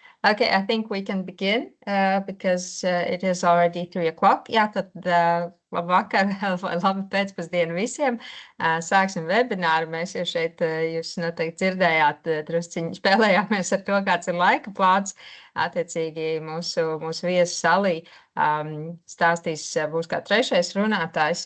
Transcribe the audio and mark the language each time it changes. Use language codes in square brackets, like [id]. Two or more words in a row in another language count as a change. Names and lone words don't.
[en] Okay, I think we can begin because it is already 3 o'clock. [lv] Jā, tad labvakar, labi pēcpusdienu visiem. Sāksim vebināru. Mēs jau šeit, jūs noteikti dzirdējāt, drusciņi spēlējāmies ar to, kāds ir laika plāns. Attiecīgi mūsu viesu salī stāstīs, būs kā trešais runātājs.